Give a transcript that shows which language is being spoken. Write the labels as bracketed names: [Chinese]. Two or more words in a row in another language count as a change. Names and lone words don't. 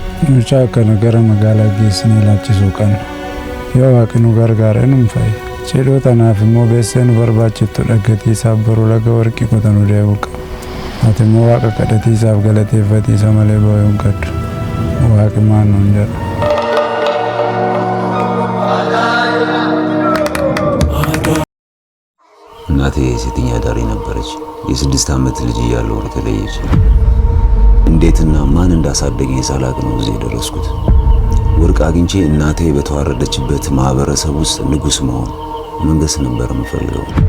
[Oromo] Mucaa kana gara magaalaa geessinee laachisuu qabna. Yoo waaqni nu gargaare nu fa'i. Cidhoo tanaaf immoo beessee nu barbaachiftu dhaggatiisaaf boruu laga warqii qotanuu deebi'u qaba. Ati immoo waaqa kadhatiisaaf galateeffatiisa malee boo'uu hin qabdu. Waaqi maal nuun jedha. [Amharic] እናቴ ሴተኛ አዳሪ ነበረች። የ6 ዓመት ልጅ እያለሁ ተለየች። እንዴትና ማን እንዳሳደገኝ ሳላቅ ነው እዚህ ደረስኩት። ወርቅ አግኝቼ እናቴ በተዋረደችበት ማህበረሰብ ውስጥ ንጉስ መሆን መንገስ ነበር የምፈልገው።